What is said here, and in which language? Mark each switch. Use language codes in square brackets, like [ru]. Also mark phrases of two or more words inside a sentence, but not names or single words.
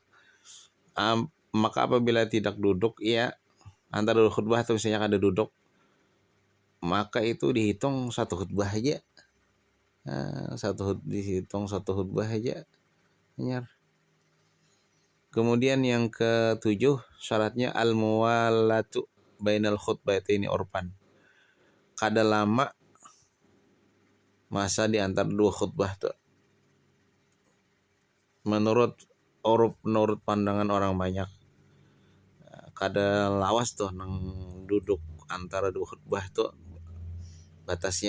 [bjn] Maka apabila tidak duduk, ya antara dua khutbah atau misalnya ada duduk, maka itu dihitung satu khutbah aja. Dihitung satu khutbah aja. Benar. Kemudian yang ketujuh, syaratnya [ar] الموالاة بين الخطبتين عرفا. [bjn] Kada lama masa di antara dua khutbah tuh. Menurut pandangan orang banyak, kada lawas tuh nang duduk antara dua khutbah tuh batasnya.